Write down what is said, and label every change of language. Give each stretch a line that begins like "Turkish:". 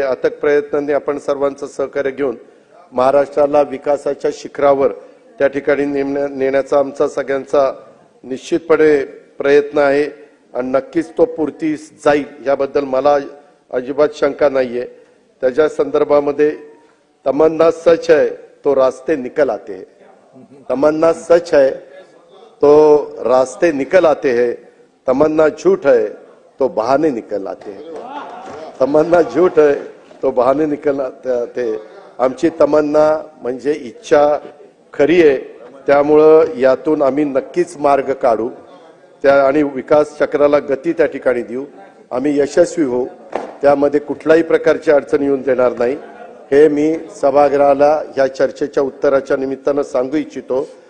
Marathi: अथक प्रयत्नांनी आपण सर्वांचं सहकार्य घेऊन महाराष्ट्राला विकासाच्या शिखरावर त्या ठिकाणी नेण्याचा आमचा सगळ्यांचा निश्चितपणे प्रयत्न आहे आणि नक्कीच तो पूर्तीस जाईल याबद्दल मला अजिबात शंका नाहीये. त्याच्या संदर्भामध्ये
Hindi: तमन्ना सच है तो रास्ते निकल आते हैं. तमन्ना सच है तो रास्ते निकल आते हैं. तमन्ना झूठ है तो बहाने निकल आते हैं. तमन्ना झूठ है तो बहाने निकल आते.
Marathi: आमची तमन्ना म्हणजे इच्छा खरी आहे. त्यामुळं यातून आम्ही नक्कीच मार्ग काढू त्या आणि विकास चक्राला गती त्या ठिकाणी देऊ. आम्ही यशस्वी होऊ, त्यामध्ये कुठल्याही प्रकारची अडचण येऊन देणार नाही हे मी सभागृहाला या चर्चेच्या उत्तराच्या निमित्तानं सांगू इच्छितो.